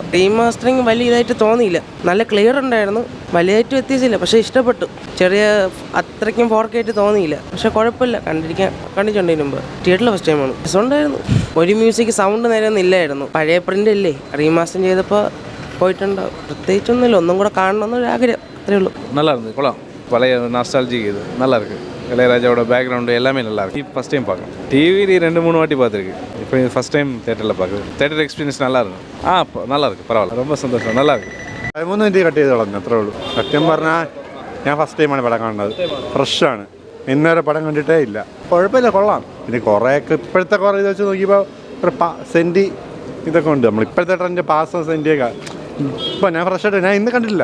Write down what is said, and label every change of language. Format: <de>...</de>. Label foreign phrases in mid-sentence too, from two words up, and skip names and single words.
<ml>റീമാസ്റ്ററിങ് വലിയ ഇതായിട്ട് തോന്നിയില്ല, നല്ല ക്ലിയർ ഉണ്ടായിരുന്നു, വലിയതായിട്ട് വ്യത്യാസമില്ല. പക്ഷേ ഇഷ്ടപ്പെട്ടു. ചെറിയ അത്രയ്ക്കും 4K ആയിട്ട് തോന്നിയില്ല, പക്ഷെ കുഴപ്പമില്ല, കണ്ടിട്ടുണ്ടതിന് മുമ്പ്. തിയേറ്ററിൽ</ml> <en>first time ആണ്.</en> <ml>രസമുണ്ടായിരുന്നു. ഒരു</ml> <en>music sound</en> <ml>നേരെ ഒന്നും ഇല്ലായിരുന്നു. പഴയ പ്രിന്റ് അല്ലേ, റീമാസ്റ്റർ ചെയ്തപ്പോൾ പോയിട്ടുണ്ടാവും. പ്രത്യേകിച്ചൊന്നുമില്ല, ഒന്നും കൂടെ കാണണമെന്നൊരു ആഗ്രഹം, അത്രേ ഉള്ളൂ.</ml> <ta>நல்லா இருந்தது கொள்ளலாம். பழைய நாஸ்டாலஜிக் இது நல்லா இருக்குது. இளையராஜாவோட பேக்ரவுண்டு எல்லாமே நல்லா இருக்குது.</ta> <en>first time</en> <ta>பார்க்குறேன். டிவி 2-3 வாட்டி பார்த்துருக்கு. இப்போ இது</ta> <en>first time</en> <ta>தேட்டரில் பார்க்குறது.</ta> <en>theater experience</en> <ta>நல்லா இருக்கும். நல்லா இருக்குது, பரவாயில்ல, ரொம்ப സന്തോഷം, நல்லா இருக்குது.</ta> <ml>13 മിനിറ്റ് കട്ട് ചെയ്ത് കളഞ്ഞു, അത്രേ ഉള്ളൂ. സത്യം പറഞ്ഞാൽ ഞാൻ</ml> <en>first time ആണ്</en> <ml>പടം കാണുന്നത്. ഫ്രഷാണ്, ഇന്നേരെ പടം കണ്ടിട്ടേ ഇല്ല. കുഴപ്പമില്ല, കൊള്ളാം. പിന്നെ കുറേയൊക്കെ ഇപ്പോഴത്തെ കുറേ ഇത് വെച്ച് നോക്കിയപ്പോൾ ഒരു സെൻറ്റി ഇതൊക്കെ ഉണ്ട്. നമ്മൾ ഇപ്പോഴത്തെ ട്രെൻഡ് പാസം സെൻറ്റിയൊക്കെ. ഇപ്പോൾ ഞാൻ ഫ്രഷായിട്ട് ഞാൻ ഇന്ന് കണ്ടിട്ടില്ല.</ml>